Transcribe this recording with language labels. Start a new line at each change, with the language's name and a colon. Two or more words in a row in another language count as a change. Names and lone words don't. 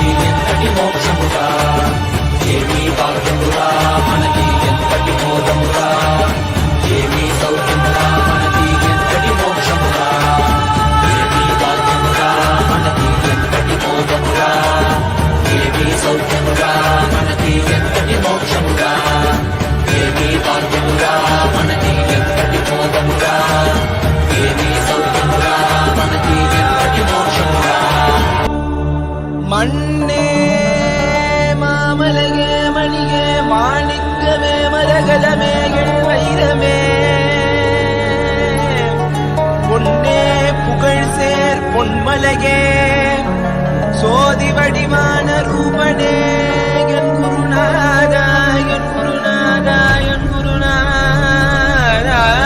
Telugu: ఎంతటి మోక్షమురా ఏమీ భాగ్యమురా మనకి ఎంతటి బోధమురా ఏమీ సౌఖ్యమురా మనకి ఎంతటి మోక్షమురా ఏమీ భాగ్యమురా మనకి ఎంతటి బోధమురా ఏమీ సౌఖ్యమురా మనకి ఎంతటి మోక్షమురా ఏమీ భాగ్యమురా మనకి ఎంతటి బోధమురా ఏమీ సౌఖ్యమురా మనకి ఎంతటి మోక్షమురా
Tamil: மண்ணே மாமலகே மணியே மாணிக்கமே மரகதமே என் வைரமே பொன்னே புகழ் சேர் பொன்மலகே சோதி வடிவான ரூபனே என் குருநாதா என் குருநாதா என் குருநாதா